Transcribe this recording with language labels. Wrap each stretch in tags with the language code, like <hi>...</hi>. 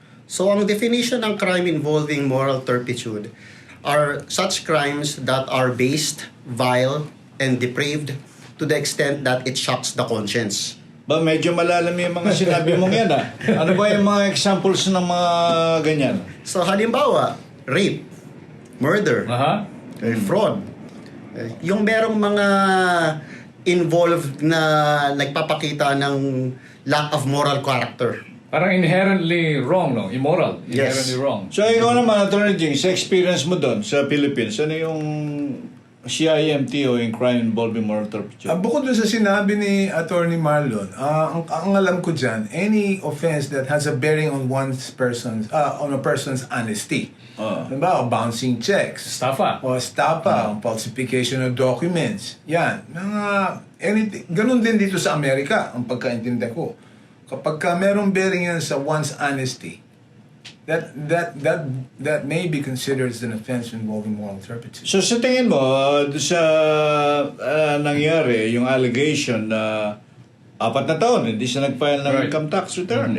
<en>So, ang definition ng crime involving moral turpitude are such crimes that are based, vile, and depraved to the extent that it shocks the conscience.</en> <tl>Ba, medyo malalam yung mga sinabi mong yan Ano ba yung mga examples ng mga ganyan? So, halimbawa, rape, murder, fraud. Yung merong mga involved na nagpapakita ng lack of moral character. Parang inherently wrong, no?</tl> <en>Immoral. Yes. Inherently wrong.</en> <tl>So, ikaw naman, Attorney Jing, sa experience mo doon sa Philippines, ano yung CIMT o yung crime involving moral turpitude? Bukod dun sa sinabi ni Attorney Marlon, ang alam ko dyan,</tl> <en>any offense that has a bearing on on a person's honesty.</en> <tl>Diba? O bouncing checks. Estafa. O estafa,</tl> <en>falsification of documents.</en> <tl>Yan. Anything. Ganun din dito sa Amerika, ang pagkaintindi ko. Kapag merong bearing yan sa</tl> <en>one's honesty, that may be considered as an offense involving moral turpitude.</en> <tl>So sa tingin mo, sa nangyari, yung allegation na 4 na taon, hindi siya nag-file ng income tax return.</tl>